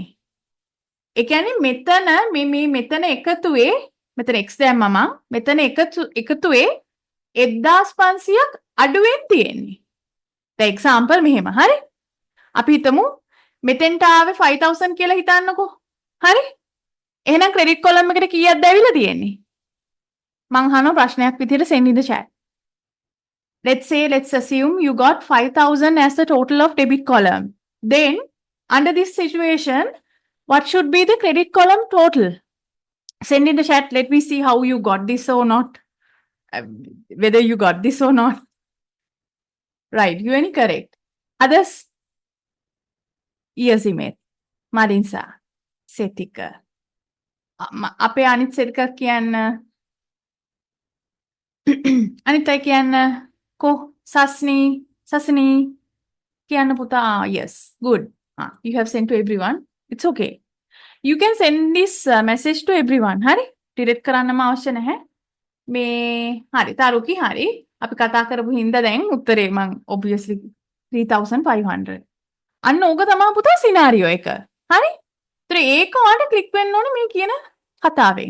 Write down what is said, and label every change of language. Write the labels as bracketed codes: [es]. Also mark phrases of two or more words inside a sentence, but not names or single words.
[si] ඒ කියන්නේ මෙතන එකතුවේ මෙතන x දැම්මම මෙතන එකතුවේ 1500ක් අඩුවෙන් තියෙන්නේ. දැන් example මෙහෙම. හරි? අපි හිතමු මෙතෙන්ට ආවේ 5000 කියලා හිතන්නකෝ. හරි? එහෙනම් [en] credit column [si] එකට කීයක්ද ඇවිල්ලා තියෙන්නේ? මං අහන ප්‍රශ්නයක් විදිහට [en] send in the chat. Let's assume you got 5000 as the total of debit column. Then under this situation, what should be the credit column total? Send in the chat. Let me see how you got this or not. Whether you got this or not. Right, you are correct. Others? Yes, Imet. Marinsa. Setika. [si] අපේ අනිත් සෙට් එකක් කියන්න අනිත් අය කියන්න කො සස්නී කියන්න පුතා [en] yes good you have sent to everyone it's okay you can send this message to everyone [si] හරි ඩිලීට් කරන්නම අවශ්‍ය නැහැ මේ හරි තරුකි හරි අපි කතා කරපු හින්දා දැන් උත්තරේ මං obviously 3500 අන්න ඕක තමයි පුතා සිනාරියෝ එක හරි ඒතර ඒක ඔයාලට ක්ලික් වෙන්න ඕනේ මේ කියන කතාවෙන්.